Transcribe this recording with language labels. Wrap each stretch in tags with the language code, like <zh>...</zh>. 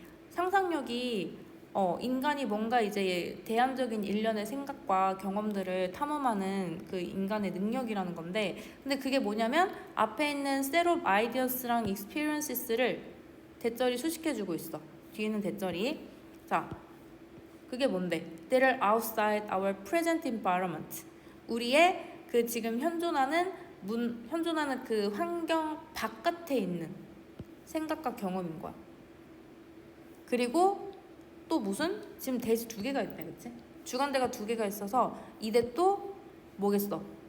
<ko>상상력이 인간이 뭔가 이제 대안적인 일련의 생각과 경험들을 탐험하는 그 인간의 능력이라는 건데, 근데 그게 뭐냐면 앞에 있는</ko> <en>set of ideas</en> <ko>랑 experiences를 대절이 수식해주고 있어. 뒤에는 대절이. 자, 그게 뭔데?</ko> <en>That are outside our present environment.</en> <ko>우리의 그 지금 현존하는 그 환경 바깥에 있는 생각과 경험인 거야. 그리고 또 무슨? 지금 대시 2개가 있네, 그치? 주관대가 2개가 있어서 이대 또 뭐겠어?</ko>